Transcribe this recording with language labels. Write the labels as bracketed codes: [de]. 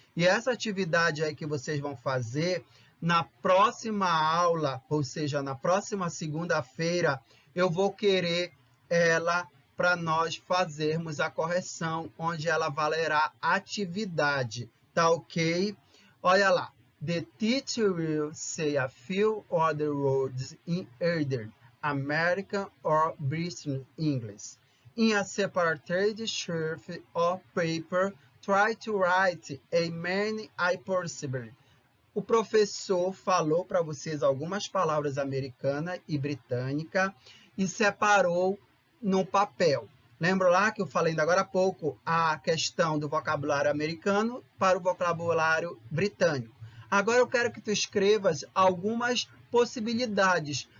[pt] E essa atividade aí que vocês vão fazer, na próxima aula, ou seja, na próxima segunda-feira, eu vou querer ela para nós fazermos a correção, onde ela valerá atividade, tá ok? Olha lá. [en] The teacher will say a few other words in either American or British English. In a separate sheet of paper, try to write as many as possible. [pt] O professor falou para vocês algumas palavras americanas e britânicas e separou no papel. Lembra lá que eu falei ainda agora há pouco a questão do vocabulário americano para o vocabulário britânico. Agora eu quero que tu escrevas algumas possibilidades.